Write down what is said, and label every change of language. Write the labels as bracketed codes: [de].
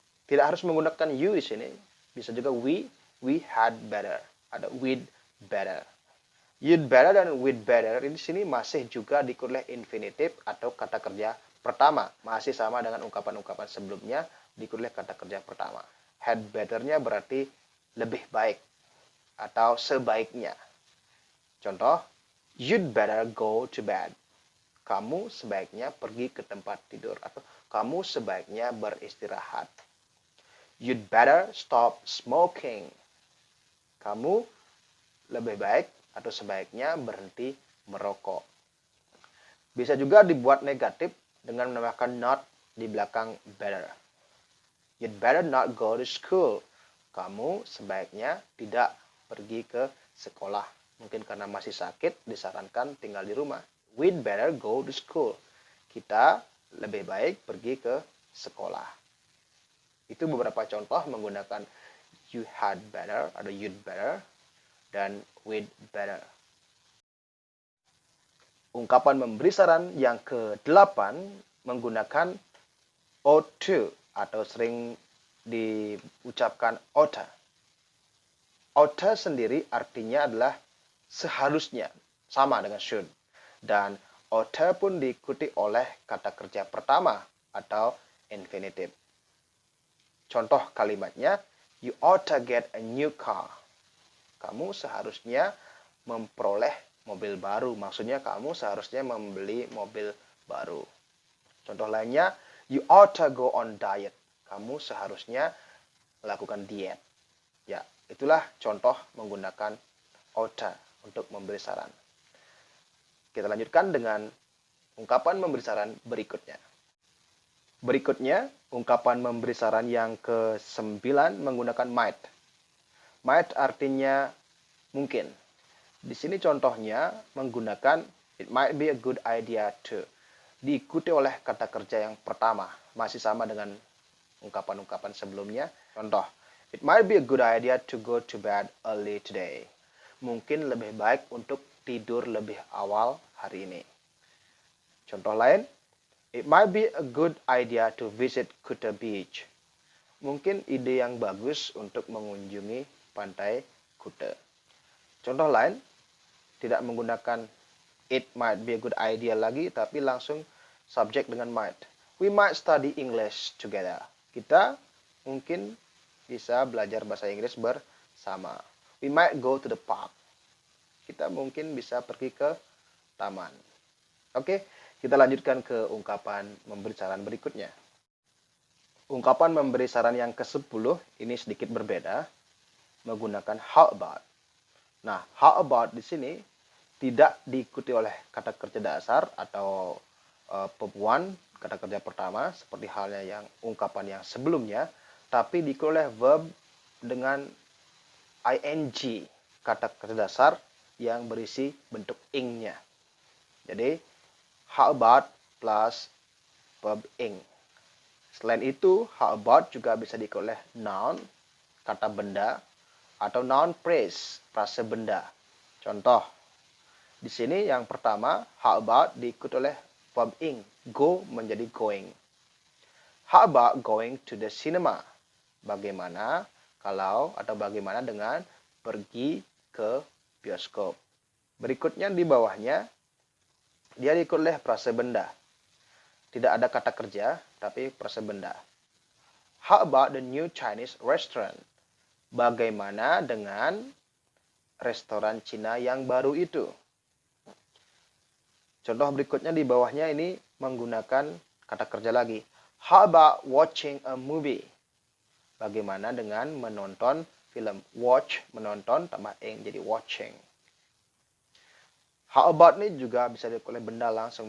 [id] Tidak harus menggunakan you di sini. Bisa juga [en] we had better. [id] Ada we'd better. You'd better dan we'd better di sini masih juga diikuti oleh infinitive atau kata kerja pertama. Masih sama dengan ungkapan-ungkapan sebelumnya diikuti oleh kata kerja pertama. Had better-nya berarti lebih baik atau sebaiknya. [en] Contoh, you'd better go to bed. [id] Kamu sebaiknya pergi ke tempat tidur atau kamu sebaiknya beristirahat. [en] You'd better stop smoking. [id] Kamu lebih baik atau sebaiknya berhenti merokok. Bisa juga dibuat negatif dengan menambahkan not di belakang better. [en] You'd better not go to school. [id] Kamu sebaiknya tidak pergi ke sekolah. Mungkin karena masih sakit, disarankan tinggal di rumah. [en] We'd better go to school. [id] Kita lebih baik pergi ke sekolah. Itu beberapa contoh menggunakan [en] you had better [id] atau you'd better dan we'd better. Ungkapan memberi saran yang ke-8 menggunakan ought to atau sering diucapkan oughta. Oughta sendiri artinya adalah seharusnya, sama dengan should. Dan oughta pun diikuti oleh kata kerja pertama atau infinitive. [en] Contoh kalimatnya, you ought to get a new car. [id] Kamu seharusnya memperoleh mobil baru. Maksudnya kamu seharusnya membeli mobil baru. Contoh lainnya, [en] you ought to go on diet. [id] Kamu seharusnya melakukan diet. Ya, itulah contoh menggunakan ought to untuk memberi saran. Kita lanjutkan dengan ungkapan memberi saran berikutnya. Berikutnya, ungkapan memberi saran yang ke-9 menggunakan might. Might artinya mungkin. Di sini contohnya menggunakan [en] it might be a good idea to. [id] Diikuti oleh kata kerja yang pertama. Masih sama dengan ungkapan-ungkapan sebelumnya. [en] Contoh, it might be a good idea to go to bed early today. [id] Mungkin lebih baik untuk tidur lebih awal hari ini. [en] Contoh lain, it might be a good idea to visit Kuta Beach. [id] Mungkin ide yang bagus untuk mengunjungi pantai Kuta. Contoh lain, tidak menggunakan it might be a good idea lagi, tapi langsung subjek dengan might. [en] We might study English together. [id] Kita mungkin bisa belajar bahasa Inggris bersama. [en] We might go to the park. [id] Kita mungkin bisa pergi ke taman. Oke, kita lanjutkan ke ungkapan memberi saran berikutnya. Ungkapan memberi saran yang ke-10 ini sedikit berbeda, menggunakan how about. Nah, how about di sini tidak diikuti oleh kata kerja dasar atau verb one, kata kerja pertama, seperti halnya yang ungkapan yang sebelumnya, tapi diikuti oleh verb dengan ing, kata kerja dasar yang berisi bentuk ing-nya. Jadi, [en] how about plus verb ing. [id] Selain itu, how about juga bisa diikuti oleh noun, kata benda, atau noun phrase, frase benda. Contoh, di sini yang pertama, how about diikuti oleh verb ing, go menjadi going. [en] How about going to the cinema? [id] Bagaimana kalau atau bagaimana dengan pergi ke bioskop? Berikutnya di bawahnya, dia diikuti oleh frase benda. Tidak ada kata kerja, tapi frase benda. [en] How about the new Chinese restaurant? [id] Bagaimana dengan restoran Cina yang baru itu? Contoh berikutnya di bawahnya ini menggunakan kata kerja lagi. [en] How about watching a movie? [id] Bagaimana dengan menonton film? Watch, menonton, tambah ing jadi watching. How about ini juga bisa diikuti oleh benda langsung.